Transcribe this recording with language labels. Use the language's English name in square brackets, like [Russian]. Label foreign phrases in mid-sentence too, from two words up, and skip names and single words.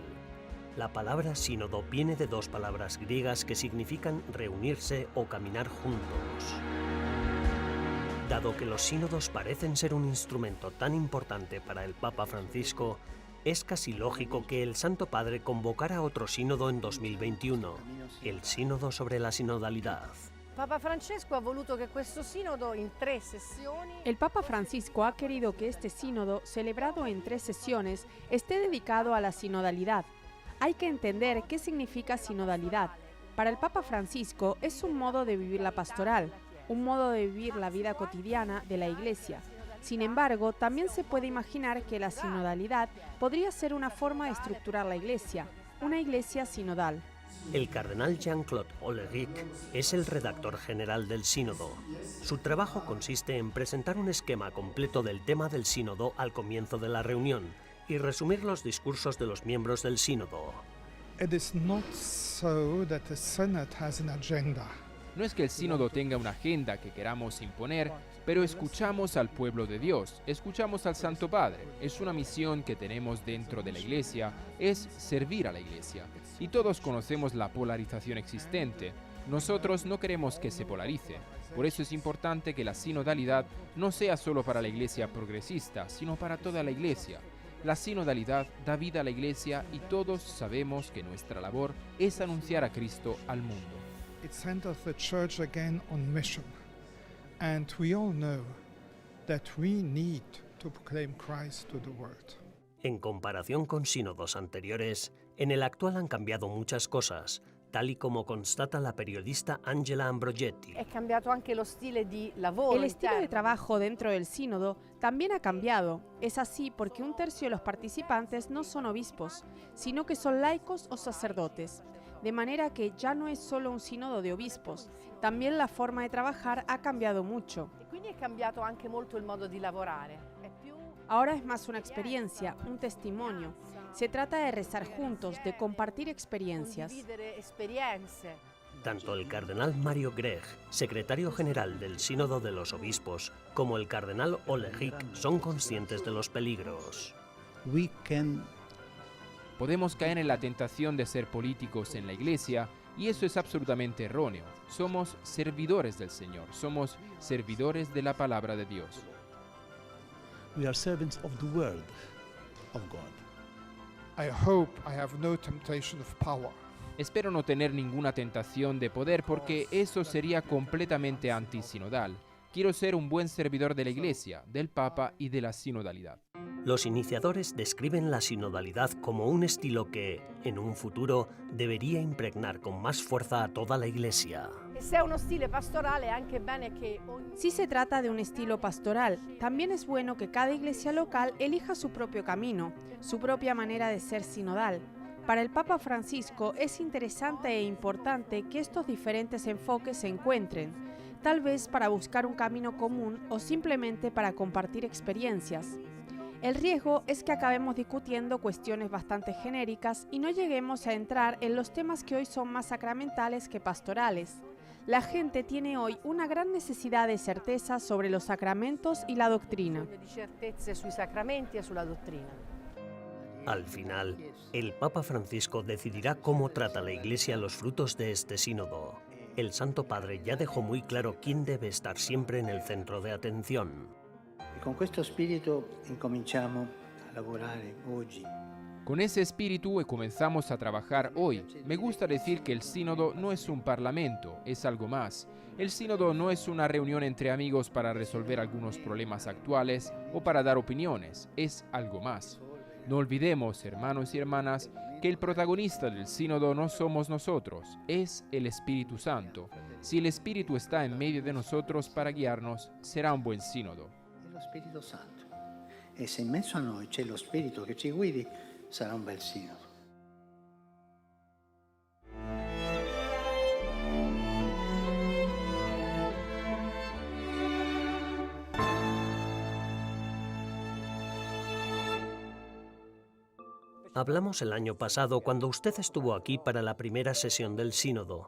[Spanish] La palabra sínodo viene de dos palabras griegas que significan reunirse o caminar juntos. Dado que los sínodos parecen ser un instrumento tan importante para el Papa Francisco, es casi lógico que el Santo Padre convocara otro sínodo en 2021, el Sínodo sobre la Sinodalidad. [Italian] Papa Francesco ha voluto che questo sinodo in 3 sessioni. [Spanish] El Papa Francisco ha querido que este sínodo, celebrado en 3 sesiones, esté dedicado a la sinodalidad. Hay que entender qué significa sinodalidad. Para el Papa Francisco es un modo de vivir la pastoral, un modo de vivir la vida cotidiana de la Iglesia. Sin embargo, también se puede imaginar que la sinodalidad podría ser una forma de estructurar la Iglesia, una Iglesia sinodal. El cardenal Jean-Claude Ollerich es el redactor general del sínodo. Su trabajo consiste en presentar un esquema completo del tema del sínodo al comienzo de la reunión y resumir los discursos de los miembros del sínodo. [English] It is not so that the Synod has an agenda. [Spanish] No es que el sínodo tenga una agenda que queramos imponer, pero escuchamos al pueblo de Dios, escuchamos al Santo Padre. Es una misión que tenemos dentro de la Iglesia, es servir a la Iglesia. Y todos conocemos la polarización existente. Nosotros no queremos que se polarice. Por eso es importante que la sinodalidad no sea solo para la Iglesia progresista, sino para toda la Iglesia. La sinodalidad da vida a la Iglesia y todos sabemos que nuestra labor es anunciar a Cristo al mundo. [English] It centers the Church again on mission. And we all know that we need to proclaim Christ to the world. [Spanish] En comparación con sínodos anteriores, en el actual han cambiado muchas cosas, tal y como constata la periodista Angela Ambrogetti. [Italian] È cambiato anche lo stile di lavoro. [Spanish] El estilo de trabajo dentro del sínodo también ha cambiado. Es así porque 1/3 de los participantes no son obispos, sino que son laicos o sacerdotes. De manera que ya no es solo un sínodo de obispos, también la forma de trabajar ha cambiado mucho. [Italian] E quindi è cambiato anche molto il modo di lavorare. È più [Spanish] Ahora es más una experiencia, un testimonio. Se trata de rezar juntos, de compartir experiencias. [Italian] condividere esperienze. [Spanish] Tanto el cardenal Mario Grech, secretario general del Sínodo de los Obispos, como el cardenal Ollerich son conscientes de los peligros. Podemos caer en la tentación de ser políticos en la Iglesia y eso es absolutamente erróneo. Somos servidores del Señor, somos servidores de la palabra de Dios. [English] We are servants of the word of God. I hope I have no temptation of power. [Spanish] Espero no tener ninguna tentación de poder porque eso sería completamente antisinodal. Quiero ser un buen servidor de la Iglesia, del Papa y de la sinodalidad. Los iniciadores describen la sinodalidad como un estilo que, en un futuro, debería impregnar con más fuerza a toda la Iglesia. [Italian] E se è uno stile pastorale è anche bene che ogni [Spanish] Si se trata de un estilo pastoral, también es bueno que cada iglesia local elija su propio camino, su propia manera de ser sinodal. Para el Papa Francisco es interesante e importante que estos diferentes enfoques se encuentren, tal vez para buscar un camino común o simplemente para compartir experiencias. El riesgo es que acabemos discutiendo cuestiones bastante genéricas y no lleguemos a entrar en los temas que hoy son más sacramentales que pastorales. La gente tiene hoy una gran necesidad de certeza sobre los sacramentos y la doctrina. [Italian] di certezze sui sacramenti e sulla dottrina. [Spanish] Al final, el Papa Francisco decidirá cómo trata la Iglesia los frutos de este sínodo. El Santo Padre ya dejó muy claro quién debe estar siempre en el centro de atención. [Italian] E con questo spirito incominciamo a lavorare oggi. [Spanish] Con ese espíritu comenzamos a trabajar hoy. Me gusta decir que el sínodo no es un parlamento, es algo más. El sínodo no es una reunión entre amigos para resolver algunos problemas actuales o para dar opiniones, es algo más. No olvidemos, hermanos y hermanas, que el protagonista del sínodo no somos nosotros, es el Espíritu Santo. Si el Espíritu está en medio de nosotros para guiarnos, será un buen sínodo. [Italian] Lo Spirito Santo. E se in mezzo a noi c'è lo Spirito che ci guidi, sarà un bel sinodo. [Spanish] Hablamos el año pasado cuando usted estuvo aquí para la primera sesión del sínodo.